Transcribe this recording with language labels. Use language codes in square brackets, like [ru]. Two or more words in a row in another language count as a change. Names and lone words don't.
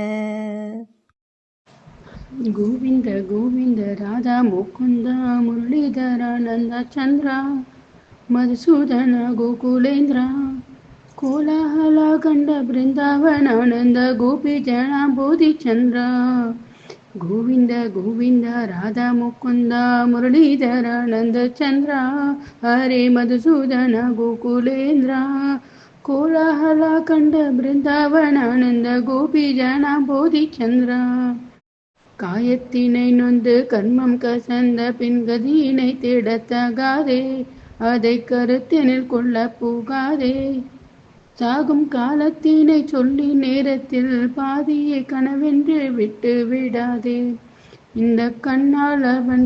[sa] गोविंद गोविंद राधा मुकुंद मुरलीधरानंद चंद्र मधुसूदन गोकुलेंद्र कोलाहल गंड बृंदावनानंद गोपी जन बोधिचंद्र गोविंद गोविंद राधा मुकुंद मुरलीधरानंद चंद्र हरे मधुसूदन गोकुलेंद्र कोलाहल गंड बृंदावनानंद गोपी जन बोधिचंद्र [ta] காயத்தினை நொந்து கர்மம் கசந்த பின்கதியினை தேடத்தகாதே அதை கருத்தினில் கொள்ள பூகாதே சாகும் காலத்தினை சொல்லி நேரத்தில் பாதியை கனவென்று விட்டு விடாதே இந்த கண்ணால் அவன்